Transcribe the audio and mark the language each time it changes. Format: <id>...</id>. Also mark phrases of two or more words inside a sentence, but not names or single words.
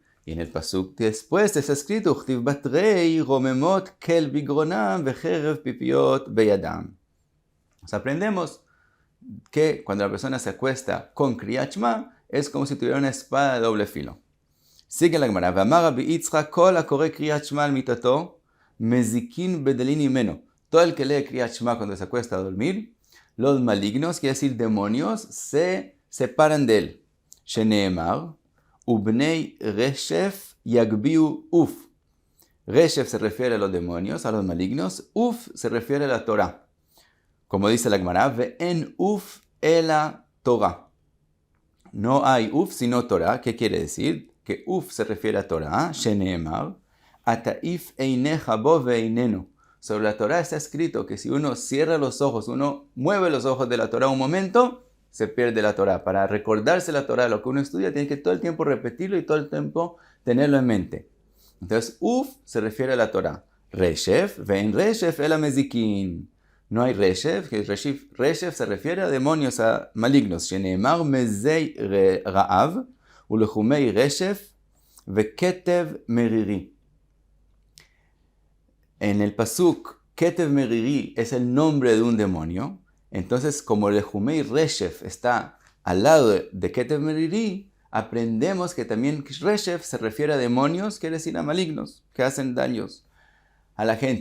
<es>Y en el pasuk después está escrito,</es> <he>וכתיב בתריה רוממות אל בגרונם וחרב פיפיות בידם.</he> <es>Nos aprendemos que cuando la persona se acuesta con Kriyat Shema es como si tuviera una espada de doble filo. Sigue la Gemara.</es> <he>ואמר רבי יצחק כל הקורא קריאת שמע על מיטתו מזיקין בדלין ממנו.</he> <es>Todo el que lee Kriyat Shema cuando se acuesta a dormir, los malignos, quiere decir demonios, se separan de él.</es> <he>שנאמר ובני רשף יגביהו עוף.</he> <es>Reshef se refiere a los demonios, a los malignos. Uf se refiere a la Torah. Como dice la Gemara,</es> <he>ve'en uf ela Torah.</he> <es>No hay uf sino Torah. ¿Qué quiere decir? Que uf se refiere a Torah, sheneemar,</es> <he>התעיף עיניך בו ואיננו.</he> <es>Sobre la Torah está escrito que si uno cierra los ojos, uno mueve los ojos de la Torah un momento, se pierde la Torah. Para recordarse la Torah, lo que uno estudia, tiene que todo el tiempo repetirlo y todo el tiempo tenerlo en mente. Entonces, uf se refiere a la Torah. Reshef,</es> <he>vein reshef el amezikin.</he> <es>No hay reshef, que reshef se refiere a demonios, a malignos.</es> <he>שנאמר מזי רעב. ולחומי רשף וכתב מרירי.</he> <es>En el pasuk, Ketev Meriri es el nombre de un demonio. Entonces, como Lehumei Reshef está al lado de Ketev Meriri, aprendemos que también Reshef se refiere a demonios, quiere decir a malignos, que hacen daños a la gente.</es>